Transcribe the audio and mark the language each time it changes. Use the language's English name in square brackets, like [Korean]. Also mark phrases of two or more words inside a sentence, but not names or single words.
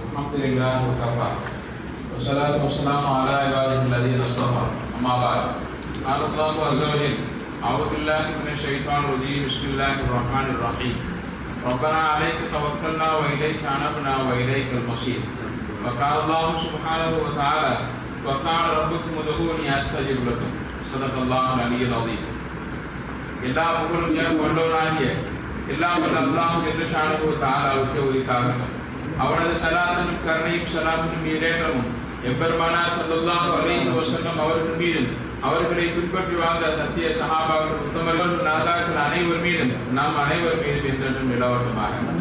[Arabic] الحمد لله وكفى والصلاة والسلام على عباده الذين اصطفى أما بعد قال الله عز وجل أعوذ بالله من الشيطان الرجيم بسم الله الرحمن الرحيم ربنا عليك توكلنا وإليك أنبنا وإليك المصير وقال الله سبحانه وتعالى وقال ربكم ادعوني أستجب لكم صدق الله العلي العظيم [Tamil] எல்லா புகழும் கொண்டவனாகிய எல்லாம் அல்லாஹ் ஜல்ல ஷானஹு வ தஆலாவுக்கு உரித்தாகட்டும். அவனது சலாத்தும் கருணையும் சலாமும் ஈடேற்றமும் எம்பெருமானார் [Arabic] صلى الله عليه وسلم [Tamil] அவர்கள் மீதும் அவர்களை பின்பற்றி வாழ்ந்த சத்திய சஹாபாக்கள் உத்தமர்கள் நாதாக்கள் அனைவர் மீதும் நாம் அனைவர் மீதும் என்றென்றும் நிலவட்டுமாக.